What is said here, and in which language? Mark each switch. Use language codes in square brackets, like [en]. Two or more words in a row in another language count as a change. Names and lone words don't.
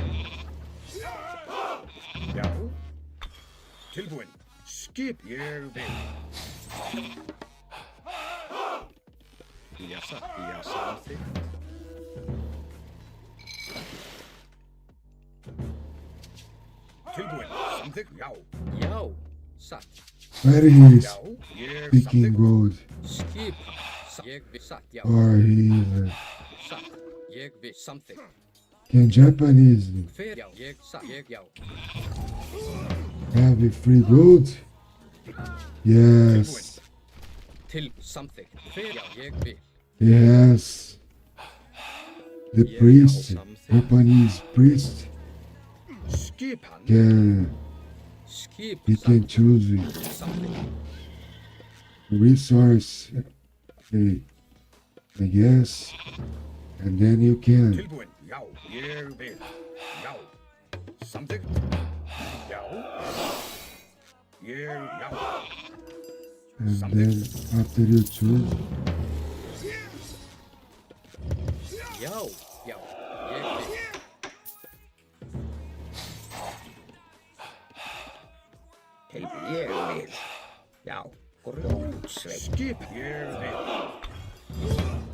[is] Já. Tilbúin. Skip. Ég vil. Já. Satt. Já. Samþykkt. Tilbúin. Samþykkt. Já. Já. Satt. [en] Where is [is] Já. Ég [en] speaking [is] samþykkt. [en] gold? [is] Skipan. Satt. Ég vil. Satt. Já. [en] Or he [is] Satt. Ég vil. Samþykkt. [en] can Japanese [is] Hver? Já. Ég. Satt. Ég. Já. [en] have a free gold? Yes. [is] Samþykkt. Hver? Já. Ég vil. [en] Yes. The Yeah, priest, yeah, something. Japanese priest, [is] Skipan. Skip. [en] he can choose [is] Samþykkt. [en] resource, I guess, and then you can. [is] Tilbúin. Já. Ég vil. Já. Samþykkt. Já. Ég. Já. [en] And then after you choose, [is] Já. Já. Ég vil. Tilbúin. Ég vil. Já. Grjótsveit. Skip. Ég vil.